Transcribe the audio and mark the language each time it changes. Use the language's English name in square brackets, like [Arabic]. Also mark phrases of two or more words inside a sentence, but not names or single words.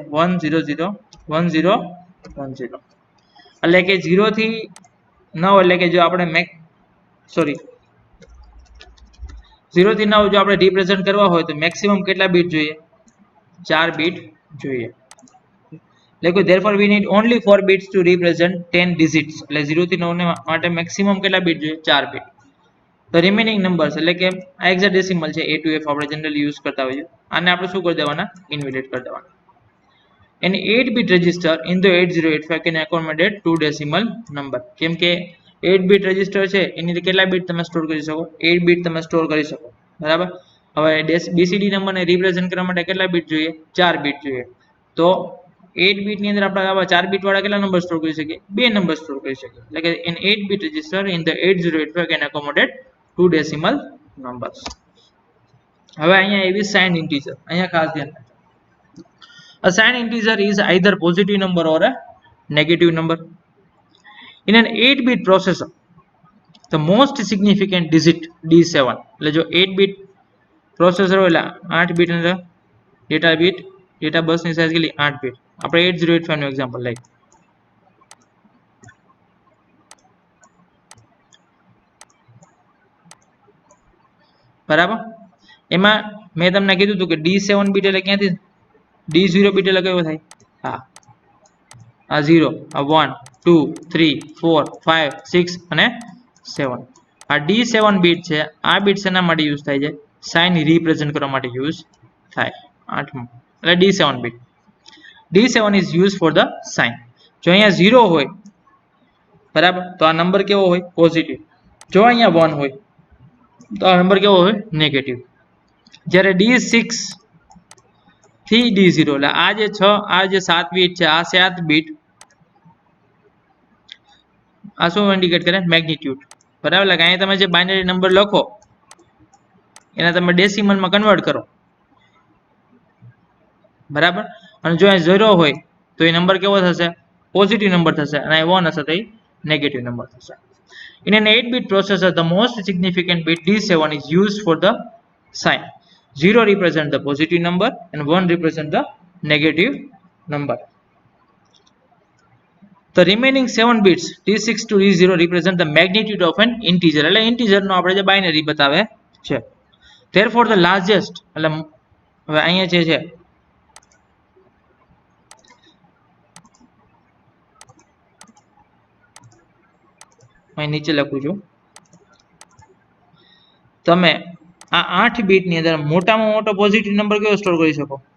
[Gujarati] 1 0 0 1 0 1 0. એટલે કે 0 થી 9 એટલે કે જો આપણે 0 થી 9 જો આપણે રિપ્રેઝન્ટ કરવા હોય તો મેક્સિમમ કેટલા બીટ જોઈએ? 4 બીટ જોઈએ. [English] એટલે therefore we need only 4 bits to represent 10 digits. [Gujarati] એટલે 0 થી 9 ને માટે મેક્સિમમ કેટલા બીટ જોઈએ? 4 બીટ. [English] The remaining numbers [Gujarati] એટલે કે આ હેક્સાડેસિમલ છે, A to F આપણે [English] generally use [Gujarati] કરતા હોઈએ. આને આપણે શું કરી દેવાના? ઇન્વર્ટેડ કરી દેવાના. [English] An 8-bit register in the 8085 can accommodate 2 decimal number. [Gujarati] કેમ કે [English] 8-bit register [Gujarati] છે એની અંદર કેટલા બીટ તમે સ્ટોર કરી શકો? 8 બીટ તમે સ્ટોર કરી શકો. બરાબર. હવે BCD નંબરને રિપ્રેઝન્ટ કરવા માટે કેટલા બીટ જોઈએ? 4 બીટ જોઈએ. તો 8 બીટ ની અંદર આપણે આવા 4 બીટ વાળા કેટલા નંબર સ્ટોર કરી શકીએ? 2 નંબર સ્ટોર કરી શકીએ. [English] એટલે કે an 8-bit register in the 8085 can accommodate 2 decimal numbers. [Gujarati] હવે અહીંયા એવી [English] signed integer, [Gujarati] અહીંયા ખાસ ધ્યાન રાખજો. [English] A signed integer is either positive number or a negative number. In an 8-bit processor, the most significant digit D7. [Gujarati] એટલે જો [English] 8-bit processor [Gujarati] હોય એટલે 8 બીટ અંદર [English] data bus [Gujarati] સાઇઝ કેટલી? 8 બીટ. આપણે 8085 નું એક્ઝામ્પલ લઈએ. બરાબર. એમાં મેં તમને કીધું હતું કે D7 બીટ એટલે ક્યાંથી? D0 બીટ એટલે કયો થાય? હા, આ 0, આ 1 2 3 4 5 6 અને 7. આ D7 બીટ છે. આ બીટ શેના માટે યુઝ થાય છે? સાઇન રિપ્રેઝન્ટ કરવા માટે યુઝ થાય. 8મો એટલે D7 બીટ. [English] D7 is used for the sign. [Gujarati] જો અહીંયા 0 હોય બરાબર તો આ નંબર કેવો હોય? પોઝિટિવ. જો અહીંયા 1 હોય તો આ નંબર કેવો હોય? નેગેટિવ. જ્યારે D6 થી D0 એટલે આ જે 6 આ જે 7 બીટ છે, આ 7 બીટ આ શું ઇન્ડિકેટ કરે? મેગ્નિટ્યુડ. બરાબર. એટલે અહીંયા તમે જે [English] binary number [Gujarati] લખો એને તમે [English] decimal convert [Gujarati] કરો. બરાબર. અને જો અહીં 0 હોય તો એ નંબર કેવો થશે? [English] positive number [Gujarati] થશે. અને 1 હશે તો એ [English] negative number [Gujarati] થશે. [English] In an 8-bit processor, the most significant bit D7 is used for the sign. 0 represents the positive number and 1 represents the negative number. The remaining 7 bits D6 to D0 represent the magnitude of an integer. [Gujarati] એટલે integer નો આપણે જે બાઇનરી બતાવે છે. [English] Therefore the largest [Gujarati] એટલે હવે અહીંયા જે છે અહીં નીચે લખું છું. તમે આ 8 બીટ ની અંદર મોટામાં મોટો [English] positive number [Gujarati] કેવો સ્ટોર કરી શકો?